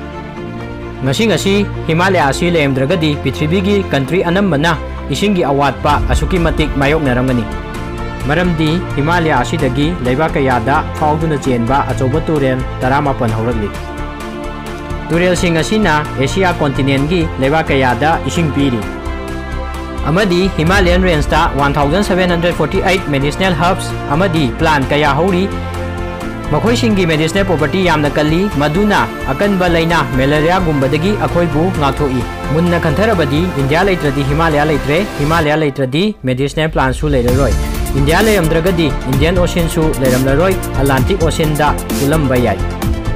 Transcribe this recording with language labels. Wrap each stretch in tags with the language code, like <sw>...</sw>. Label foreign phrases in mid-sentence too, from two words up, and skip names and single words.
<mni>Ngasi Himalaya asi leamdragadi Prithvi gi country anambana isingi awatpa asuki matik mayoknaramgani. Maramdi Himalaya asidagi leiba kayada fauduna chenba achoba turel 18 haurakli. Turel sing asina Asia continent gi leiba kayada ising piri. Amadi Himalayan range ta 1748</mni> <en>medicinal herbs</en> <mni>amadi plant kaya hauri makhoi singi</mni> <en>medicinal property</en> <mni>yamna kalli maduna akanba laina malaria gumbadagi akhoibu ngathoi. Munna kantharabadi India leitradi Himalaya leitre, Himalaya leitradi</mni> <en>medicinal plant</en> <mni>su leiroi. India leamdragadi Indian Ocean su leiramlaroi, Atlantic Ocean da ulamba yai.</mni>